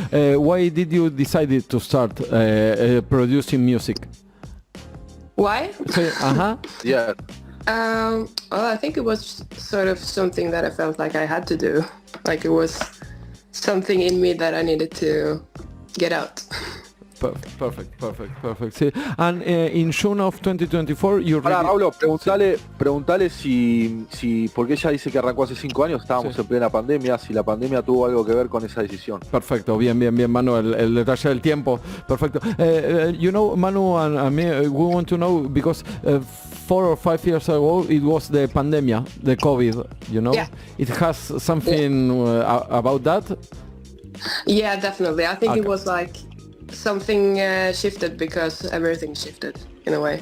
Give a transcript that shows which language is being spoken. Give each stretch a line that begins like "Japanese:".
English: Why did you decide to start producing music? Why? Yeah. Well, I think it was sort of something that I felt like I had to do. Like it was something in me that I needed to get out. Perfect. Sí. And in June of 2024, you
Spanish: Ahora, Pablo, preguntale si, porque ella dice que arrancó hace 5 años, estábamos en plena pandemia, si la pandemia tuvo algo que ver con esa decisión. Perfecto, bien, Manu, el detalle del tiempo, perfecto.
English: You know, Manu and me, we want to know, because 4 or 5 years ago, it was the pandemia, the COVID, you know? Yeah. It has something about that? Yeah, definitely. I think Okay. it was like something shifted because everything shifted in a way.